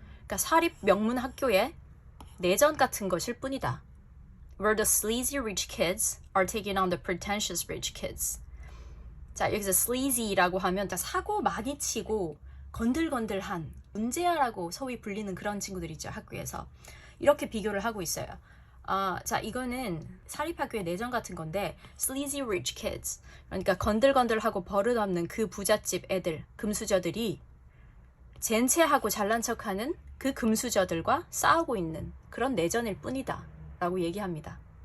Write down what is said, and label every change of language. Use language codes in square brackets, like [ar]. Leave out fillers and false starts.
[ko] 그러니까 사립 명문 학교의 내전 같은 것일 뿐이다. [en] Where the sleazy rich kids are taking on the pretentious rich kids. [ko] 자, 여기서 sleazy라고 하면 사고 많이 치고 건들건들한 문제아라고 소위 불리는 그런 친구들 있죠, 학교에서. 이렇게 비교를 하고 있어요. 자, 이거는 사립학교의 내전 같은 건데 [en] sleazy rich kids, [ko] 그러니까 건들건들하고 버릇없는 그 부잣집 애들, 금수저들이 젠체하고 잘난 척하는 그 금수저들과 싸우고 있는 그런 내전일 뿐이다 라고 얘기합니다.